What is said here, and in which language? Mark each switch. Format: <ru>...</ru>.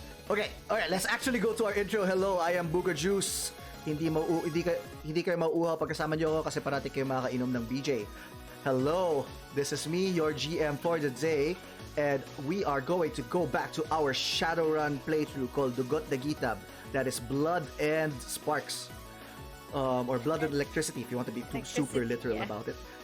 <en>Okay, alright, let's actually go to our intro. Hello, I am bukojuice.</en> <tl>Hindi kayo mauuhaw pagkasama niyo ako kasi parati kayo makakainom ng BJ.</tl> <en>Hello, this is me, your GM for the day, and we are going to go back to our Shadowrun playthrough called Dugot the Gitab. That is Blood and Sparks. Or Blood and Electricity if you want to be super literal about it.</en>